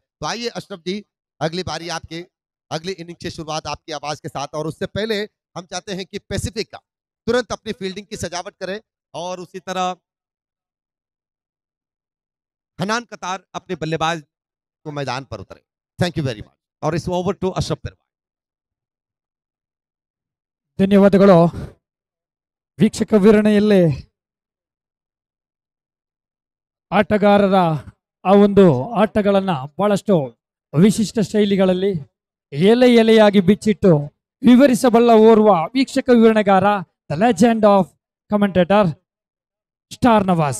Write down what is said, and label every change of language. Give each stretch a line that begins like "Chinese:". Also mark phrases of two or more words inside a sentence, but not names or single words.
Hindi: तो आइए अशरफ जी, अगली बारी आपके, अगली इनिंग की शुरुआत आपकी आवाज के साथ। और उससे पहले हम चाहते हैं कि पैसिफिक का तुरंत अपनी फील्डिंग की सजावट करें और उसी तरह हनान कतार अपने बल्लेबाज को मैदान पर उतरे।
English: thank you very much.
Hindi: और इस
English: over to अशरफ पिरवाई।
Kannada: ಧನ್ಯವಾದಗಳು ವೀಕ್ಷಕ ವಿವರಣೆಯಲ್ಲಿ ಆಟಗಾರರ ಆ ಒಂದು ಆಟಗಳನ್ನ ಬಹಳಷ್ಟು ವಿಶಿಷ್ಟ ಶೈಲಿಗಳಲ್ಲಿ ಎಲೆ ಎಲೆಯಾಗಿ ಬಿಚ್ಚಿಟ್ಟು ವಿವರಿಸಬಲ್ಲ ಓರ್ವ ವೀಕ್ಷಕ ವಿವರಣೆಗಾರ
English: the legend of commentator
Kannada: ಸ್ಟಾರ್ ನವಾಜ್.